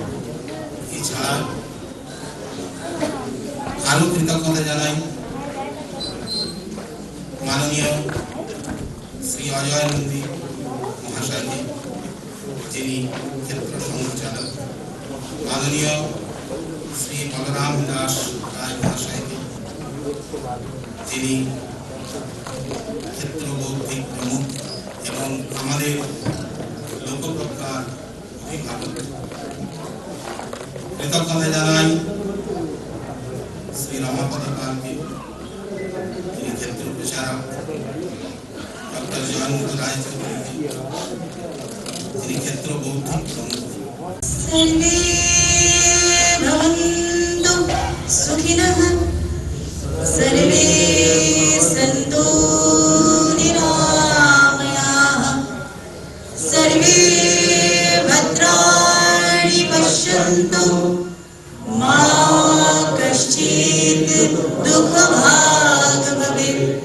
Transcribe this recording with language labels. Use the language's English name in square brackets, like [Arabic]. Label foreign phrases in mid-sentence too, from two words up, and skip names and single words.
[Bangla] এছাড়া আরো কৃতজ্ঞতা জানাই মাননীয় শ্রী অজয় নন্দী মহাশয়কে, যিনি ক্ষেত্র সংচালক, মাননীয় শ্রী বলরাম দাস রায় মহাশয়কে, যিনি ক্ষেত্র বৌদ্ধিক প্রমুখ এবং আমাদের লোকপ্রজ্ঞার অভিভাবক। কৃতজ্ঞতা জানাই শ্রী রমাপদ পালকে, যিনি ক্ষেত্র প্রচারক, ডক্টর জয়ন্ত রায় চৌধুরীকে, যিনি ক্ষেত্র বৌদ্ধিক প্রমুখ। [Sanskrit] सर्वे भवन्तु सुखिनः, सर्वे सन्तु निरामयाः, सर्वे भद्राणि पश्यन्तु, मा कश्चित् दुःखभाग् भवेत्।